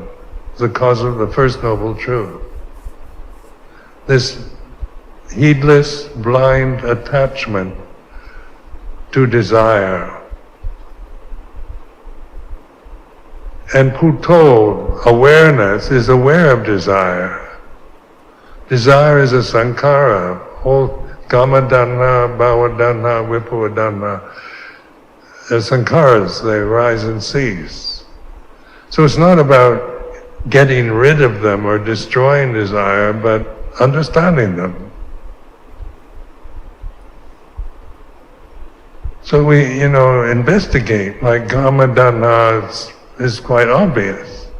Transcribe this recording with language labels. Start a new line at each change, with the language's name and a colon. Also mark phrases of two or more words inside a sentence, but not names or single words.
English: The cause of the First Noble Truth. This heedless, blind attachment to desire. And Puto, awareness, is aware of desire. Desire is a sankhara, all
Pali: kama-dhanha, bhava-dhanha, vipava-dhanha.
English: They're sankharas, they rise and cease. So it's not about getting rid of them or destroying desire, but understanding them. So we, investigate, like kama-dhanha is quite obvious.